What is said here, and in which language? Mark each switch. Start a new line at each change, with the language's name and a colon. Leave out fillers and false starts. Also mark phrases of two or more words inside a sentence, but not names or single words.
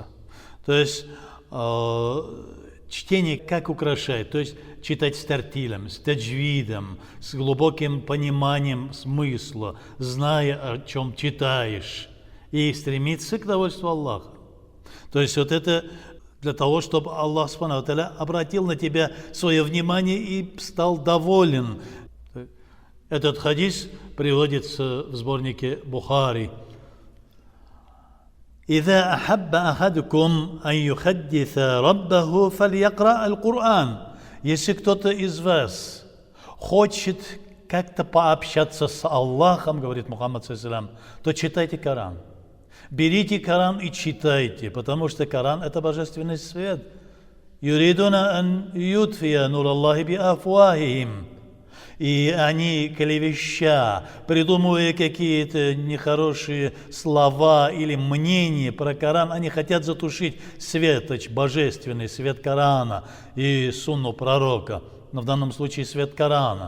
Russian: То есть чтение как украшает, то есть читать с тартилем, с таджвидом, с глубоким пониманием смысла, зная, о чем читаешь, и стремиться к довольству Аллаха. То есть вот это для того, чтобы Аллах
Arabic: سبحانه وتعالى
Russian: обратил на тебя свое внимание и стал доволен. Этот хадис приводится в сборнике Бухари.
Arabic: إذا أحب أحدكم أن يحدث ربه فليقرأ القرآن.
Russian: Если кто-то из вас хочет как-то пообщаться с Аллахом, говорит Мухаммад ﷺ, то читайте Коран. Берите Коран и читайте, потому что Коран – это божественный свет.
Arabic: «يريدون أن يطفئوا نور الله بأفواههم».
Russian: И они, клевеща, придумывая какие-то нехорошие слова или мнения про Коран, они хотят затушить светоч, божественный свет Корана и сунну пророка, но в данном случае свет Корана.